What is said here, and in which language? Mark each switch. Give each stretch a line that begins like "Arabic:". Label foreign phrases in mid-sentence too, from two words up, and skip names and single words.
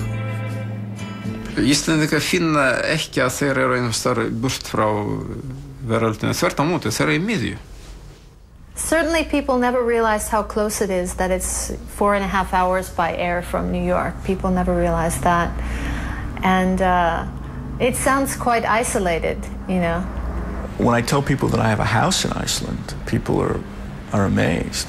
Icelandic: Íslendingar finna ekki að þeir eru einhvers staðar burt frá veröldinni, þvert á móti, þeir eru í miðju.
English: Certainly people never realize how close it is, that it's 4.5 hours by air from New York. People never realize that. And it sounds quite isolated, you know. When I tell people that I have a house in Iceland, people are amazed.